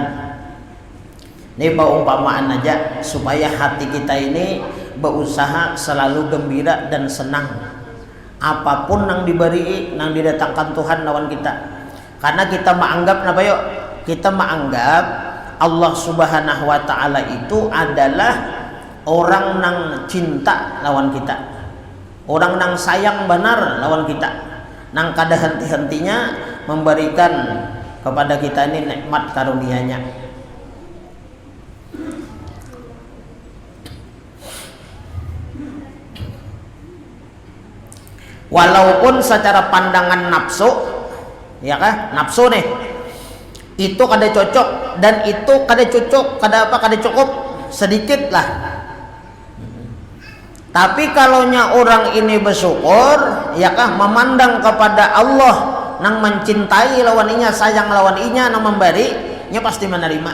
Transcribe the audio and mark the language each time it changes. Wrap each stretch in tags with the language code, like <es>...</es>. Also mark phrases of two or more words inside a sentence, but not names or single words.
<id>Ini paumpamaan aja supaya hati kita ini berusaha selalu gembira dan senang apapun yang diberi, yang didatangkan Tuhan lawan kita. Karena kita menganggap apa yuk? Kita menganggap Allah</id> <ar>Subhanahu wa taala</ar> <id>itu adalah orang yang cinta lawan kita, orang yang sayang benar lawan kita, nang kada henti-hentinya memberikan kepada kita ini nikmat karunia-Nya. Walaupun secara pandangan nafsu,</id> <bjn>ya kan, nafsu nih, itu kada cocok dan itu kada cocok, kada cukup, sedikit lah.</bjn> <id>Tapi kalaunya orang ini bersyukur, ya kah, memandang kepada Allah nang mencintai lawan inya, sayang lawan inya, nang memberi, nya pasti menerima.</id>